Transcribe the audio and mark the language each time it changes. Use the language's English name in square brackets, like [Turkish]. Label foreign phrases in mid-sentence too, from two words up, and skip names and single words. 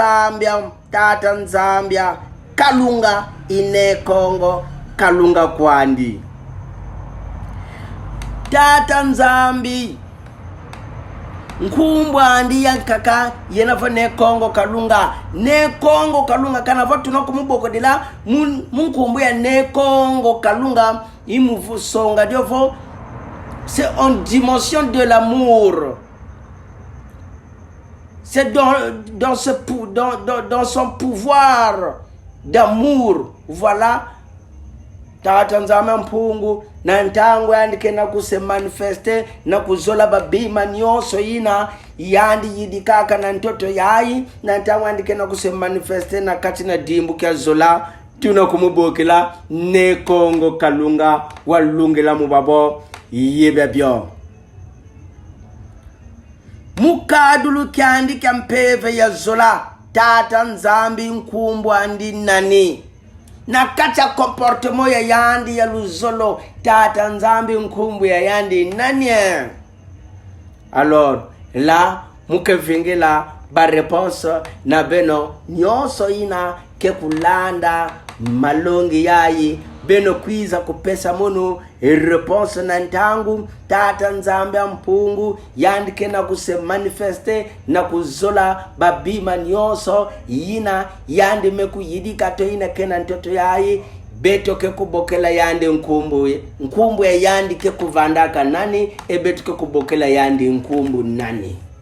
[Kongo] nzambia Kalunga ine Kongo Kalunga kwandi tata nzambi nkumbwa andi yankaka yenavo ne Kongo Kalunga kana vatu na kumubokodela munkumbu ya ne Kongo Kalunga imuvusonga diovo. [French] C'est en dimension de l'amour. C'est dans son pouvoir d'amour. Voilà. [Kongo] Tatanzama mpungu na ntangu yandike na kuse manifeste na kuzola babima nyoso ina yandi yidikaka na ntoto yayi na ntangu yandike na kuse manifeste na kati na dimbu kya zola tuna kumubokela ne Kongo Kalunga walungela mubabo yebebyo mukadulu kyandi kyampeve ya zola tata nzambi nkumbu andi nani na kacha comportement ya yandi ya luzolo tata nzambi nkumbu ya yandi nani. Alors là mukevingela ba réponse na beno nyoso ina ke kulanda malongi yayi beno kwiza kupesa mono réponse na ntangu tata nzambe mpungu yandike na kuse manifeste na kuzola babima nyoso yina yandi meku yidika to ina kena ntoto yayi beto ke kubokela yandi nkumbu ya yandi ke kuvandaka nani beto ke kubokela yandi nkumbu nani